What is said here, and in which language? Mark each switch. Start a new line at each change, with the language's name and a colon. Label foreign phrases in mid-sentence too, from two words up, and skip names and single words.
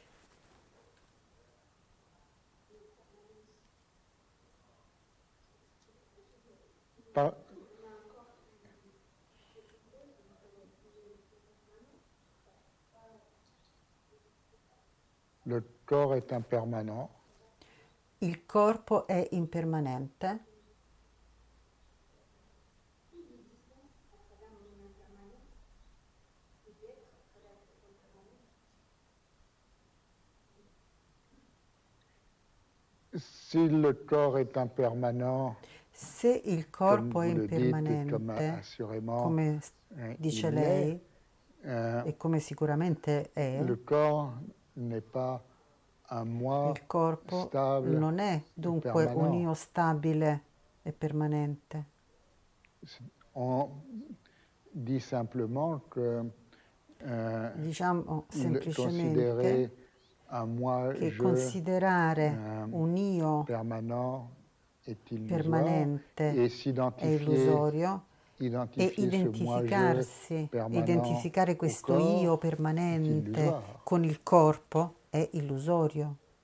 French: pas- le corps est impermanent.
Italian: Il corpo è impermanente.
French: Si le corps est impermanent,
Italian: Se il
French: comme
Italian: corpo è
French: vous le dites et comme
Italian: impermanente,
French: assurément
Italian: come dice
French: il
Italian: lei,
French: l'est,
Italian: e come sicuramente è,
French: le corps n'est pas un moi
Italian: il corpo
French: stable
Italian: non è
French: et
Italian: dunque un
French: permanent.
Italian: io stabile e permanente.
French: On dit simplement que
Italian: Diciamo semplicemente
French: considérer un moi
Italian: che
French: je
Italian: considerare un io
French: permanent est illusoire
Italian: permanente
French: et
Italian: è
French: s'identifier
Italian: illusorio e
French: identifier ce moi je permanent
Italian: identificare
French: au
Italian: questo io
French: corps est
Italian: permanente
French: illusoire.
Italian: con il corpo è illusorio.